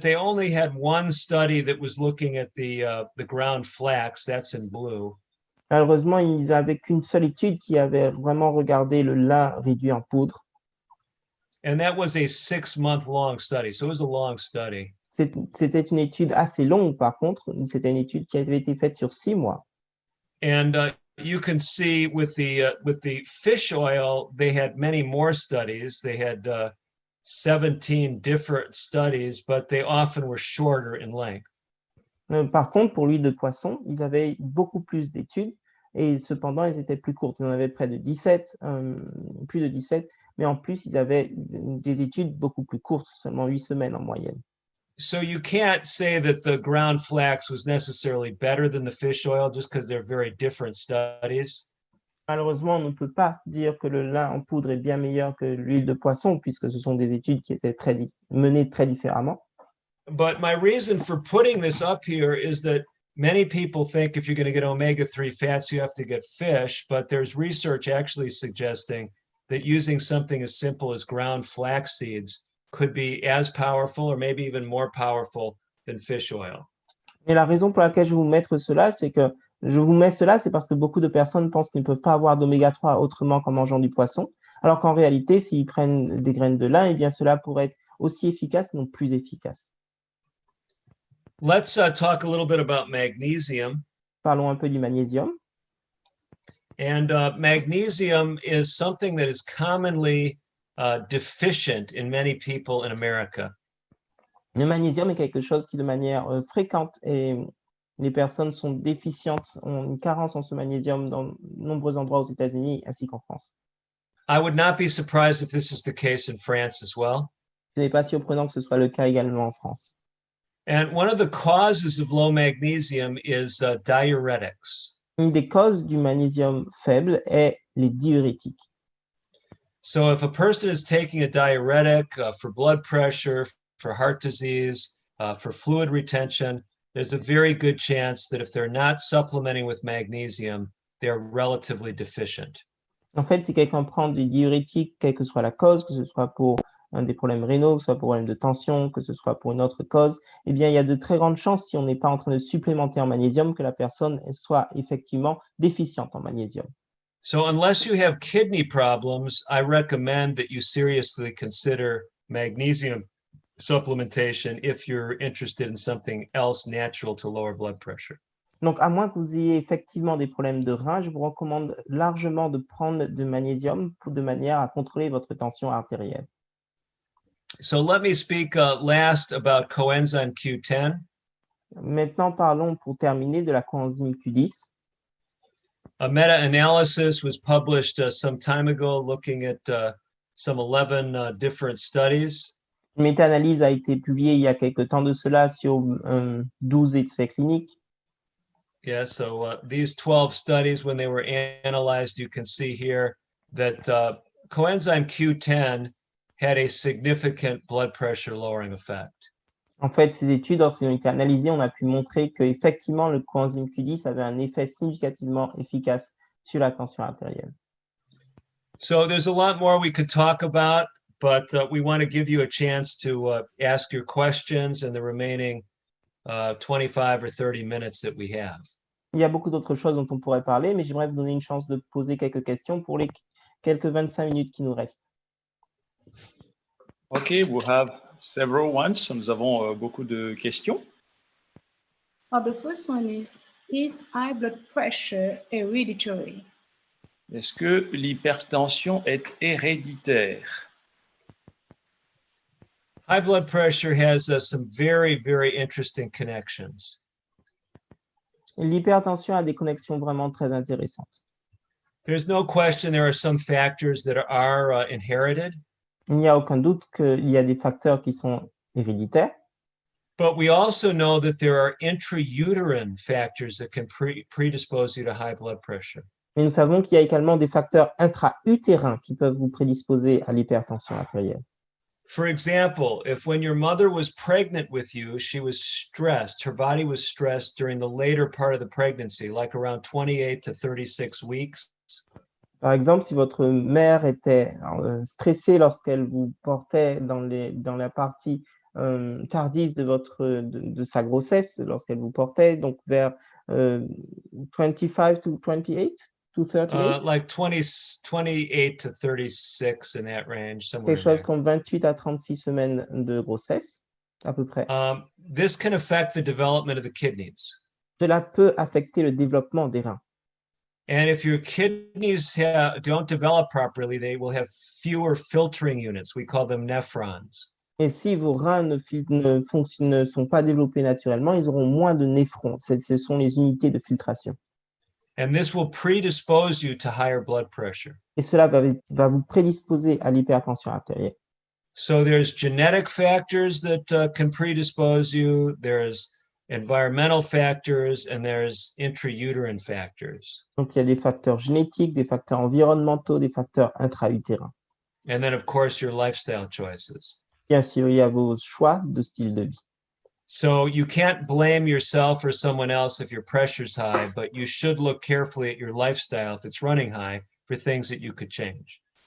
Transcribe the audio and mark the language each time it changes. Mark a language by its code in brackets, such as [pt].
[en] They only had one study that was looking at the ground flax. That's in blue. [fr] Malheureusement, ils n'avaient qu'une seule étude qui avait vraiment regardé le lin réduit en poudre. [en] And that was a 6-month-long study. So it was a long study. [fr] C'était une étude assez longue, par contre. C'était une étude qui avait été faite sur 6 mois. [en] And you can see with the fish oil, they had many more studies. They had 17 different studies, but they often were shorter in length. [fr] Par contre, pour l'huile de poisson, ils avaient beaucoup plus d'études et cependant, elles étaient plus courtes. Ils en avaient près de 17, plus de 17, mais en plus, ils avaient des études beaucoup plus courtes, seulement 8 semaines en moyenne. [en] So you can't say that the ground flax was necessarily better than the fish oil just because they're very different studies. [fr] Malheureusement, on ne peut pas dire que le lin en poudre est bien meilleur que l'huile de poisson puisque ce sont des études qui étaient menées très différemment. [en] But my reason for putting this up here is that many people think if you're going to get omega-3 fats, you have to get fish, but there's research actually suggesting that using something as simple as ground flax seeds could be as powerful or maybe even more powerful than fish oil. [fr] Et la raison pour laquelle je vous mets cela, c'est parce que beaucoup de personnes pensent qu'ils ne peuvent pas avoir d'oméga 3 autrement qu'en mangeant du poisson, alors qu'en réalité, s'ils prennent des graines de lin, eh bien cela pourrait être aussi efficace, non plus efficace. [en] Let's talk a little bit about magnesium. [fr] Parlons un peu du magnésium. [en] And magnesium is something that is commonly deficient in many people in America. [fr] Le magnésium est quelque chose qui, de manière fréquente, et les personnes sont déficientes, ont une carence en ce magnésium dans de nombreux endroits aux États-Unis ainsi qu'en France. [en] I would not be surprised if this is the case in France as well. [fr] Ce n'est pas surprenant que ce soit le cas également en France. [en] And one of the causes of low magnesium is diuretics. [fr] Une des causes du magnésium faible est les diurétiques. [en] So if a person is taking a diuretic for blood pressure, for heart disease, for fluid retention, there's a very good chance that if they're not supplementing with magnesium, they're relatively deficient. [fr] En fait, si quelqu'un prend des diurétiques, quelle que soit la cause, que ce soit pour des problèmes rénaux, que ce soit pour un problème de tension, que ce soit pour une autre cause, eh bien, il y a de très grandes chances, si on n'est pas en train de supplémenter en magnésium, que la personne soit effectivement déficiente en magnésium. [en] So unless you have kidney problems, I recommend that you seriously consider magnesium supplementation if you're interested in something else natural to lower blood pressure. [fr] Donc, à moins que vous ayez effectivement des problèmes de rein, je vous recommande largement de prendre du magnésium de manière à contrôler votre tension artérielle. [en] So let me speak last about coenzyme Q10. [fr] Maintenant, parlons pour terminer de la coenzyme Q10. [en] A meta-analysis was published some time ago looking at some 11 different studies. [fr] Une méta-analyse a été publiée il y a quelque temps de cela sur 12 essais cliniques. [en] Yeah, so these 12 studies, when they were analyzed, you can see here that coenzyme Q10 had a significant blood pressure lowering effect. [fr] En fait, ces études, lorsqu'elles ont été analysées, on a pu montrer qu'effectivement, le coenzyme Q10 avait un effet significativement efficace sur la tension artérielle. [en] So there's a lot more we could talk about, but we want to give you a chance to ask your questions in the remaining 25 or 30 minutes that we have. [fr] Il y a beaucoup d'autres choses dont on pourrait parler, mais j'aimerais vous donner une chance de poser quelques questions pour les quelques 25 minutes qui nous restent. [en] Okay, we have several ones. [fr] Nous avons beaucoup de questions. [en] The first one is high blood pressure hereditary? [fr] Est-ce que l'hypertension est héréditaire? [en] High blood pressure has some very, very interesting connections. [fr] L'hypertension a des connexions vraiment très intéressantes. [en] There's no question there are some factors that are inherited. [fr] Il n'y a aucun doute qu'il y a des facteurs qui sont héréditaires. [en] But we also know that there are intrauterine factors that can predispose you to high blood pressure. [fr] Mais nous savons qu'il y a également des facteurs intra-utérins qui peuvent vous prédisposer à l'hypertension artérielle. [en] For example, if when your mother was pregnant with you, she was stressed, her body was stressed during the later part of the pregnancy, like around 28 to 36 weeks. [fr] Par exemple, si votre mère était stressée lorsqu'elle vous portait dans la partie tardive de sa grossesse lorsqu'elle vous portait, donc vers [en] 25 to 28 to 38, like 28 to 36 in that range, somewhere [fr] quelque chose [en] in [fr] comme 28 à 36 semaines de grossesse, à peu près. [en] there. This can affect the development of the kidneys. [fr] Cela peut affecter le développement des reins. [en] And if your kidneys don't develop properly, they will have fewer filtering units. We call them nephrons. [fr] Et si vos reins ne sont pas développés naturellement, ils auront moins de néphrons. Ce sont les unités de filtration. [en] And this will predispose you to higher blood pressure. [fr] Et cela va vous prédisposer à l'hypertension artérielle. [en] So there's genetic factors that can predispose you. There's environmental factors, and there's intrauterine factors. [fr] Donc, il y a des facteurs génétiques, des facteurs environnementaux, des facteurs intra-utérins. [en] And then, of course, your lifestyle choices. [fr] Bien sûr, il y a vos choix de style de vie. [en] So you can't blame yourself or someone else if your pressure's high, but you should look carefully at your lifestyle if it's running high for things that you could change.